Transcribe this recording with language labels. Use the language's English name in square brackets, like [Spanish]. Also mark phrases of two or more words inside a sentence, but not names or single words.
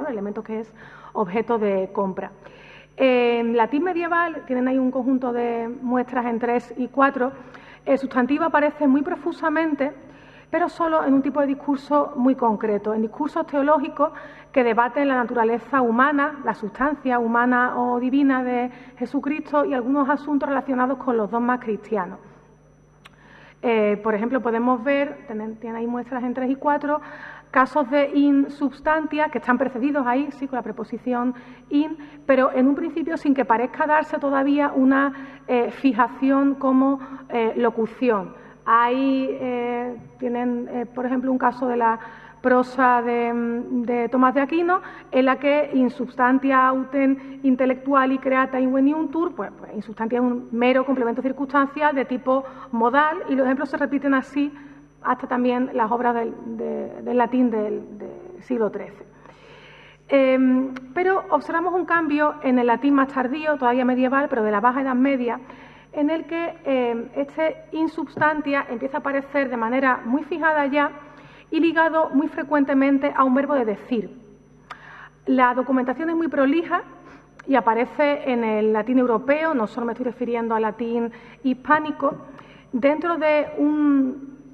[Spanish] El elemento que es objeto de compra. En latín medieval, tienen ahí un conjunto de muestras en 3 y 4, El sustantivo aparece muy profusamente, pero solo en un tipo de discurso muy concreto, en discursos teológicos que debaten la naturaleza humana, la sustancia humana o divina de Jesucristo y algunos asuntos relacionados con los dogmas cristianos. Por ejemplo, podemos ver, tiene ahí muestras en 3 y 4, casos de [Latin] in substantia [Spanish] que están precedidos ahí, sí, con la preposición in, pero en un principio sin que parezca darse todavía una fijación como locución. Ahí tienen, por ejemplo, un caso de la prosa de Tomás de Aquino, en la que [Latin] in substantia autem intellectuali creata inveniuntur, [Spanish] pues [Latin] in substantia [Spanish] es un mero complemento circunstancial de tipo modal, y los ejemplos se repiten así hasta también las obras del latín del siglo XIII. Pero observamos un cambio en el latín más tardío, todavía medieval, pero de la Baja Edad Media, en el que este [Latin] in substantia [Spanish] empieza a aparecer de manera muy fijada ya y ligado muy frecuentemente a un verbo de decir. La documentación es muy prolija y aparece en el latín europeo, no solo me estoy refiriendo al latín hispánico, dentro de un